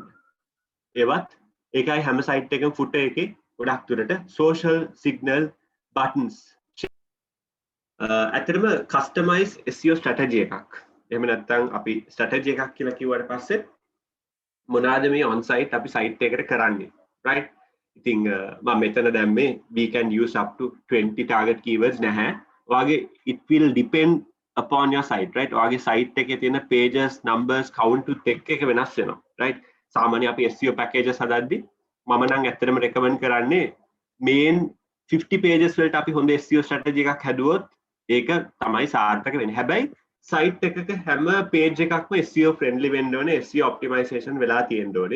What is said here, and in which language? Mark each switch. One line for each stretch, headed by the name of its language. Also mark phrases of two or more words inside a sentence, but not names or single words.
Sinhala: ඒවත් ඒකයි හැම site එකකම footer එකේ ගොඩක් දුරට
English: social signal buttons.
Sinhala: ඇත්තටම
English: customize SEO strategy
Sinhala: එකක්. එහෙම නැත්නම් අපි strategy එකක් කියලා කිව්වට පස්සේ මොනවාද මේ
English: on site
Sinhala: අපි site එකකට කරන්නේ, right? ඉතින් මම මෙතන දැම්මේ
English: we can use up to 20 target keywords
Sinhala: නැහැ.
English: ඔයාගේ it will depend upon your site, right?
Sinhala: ඔයාගේ site එකේ තියෙන
English: pages, numbers, count to tech
Sinhala: එක වෙනස් වෙනවා, right? සාමාන්‍ය අපි
English: SEO packages
Sinhala: හදද්දී මම නම් ඇත්තටම recommend කරන්නේ
English: main 50 pages
Sinhala: වලට අපි හොඳ
English: SEO strategy
Sinhala: එකක් හැදුවොත් ඒක තමයි සාර්ථක වෙන්නේ. හැබැයි site එකක හැම page එකක්ම
English: SEO friendly
Sinhala: වෙන්න ඕනේ,
English: SEO optimization
Sinhala: වෙලා තියෙන්න ඕනේ.